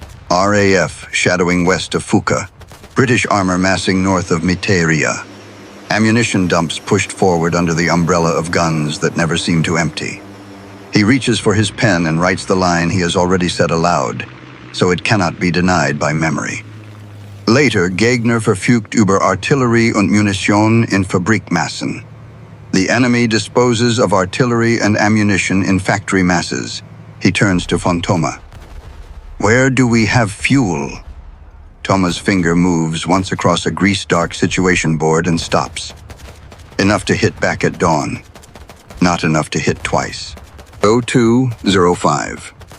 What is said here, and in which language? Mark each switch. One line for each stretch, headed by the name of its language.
English: RAF shadowing west of Fuka. British armor massing north of Miteria. Ammunition dumps pushed forward under the umbrella of guns that never seem to empty. He reaches for his pen and writes the line he has already said aloud, so it cannot be denied by memory. Later,
German: Gegner verfügt über Artillerie und Munition in Fabrikmassen.
English: The enemy disposes of artillery and ammunition in factory masses. He turns to von Thoma. Where do we have fuel? Thoma's finger moves once across a grease-dark situation board and stops. Enough to hit back at dawn. Not enough to hit twice. 02:05.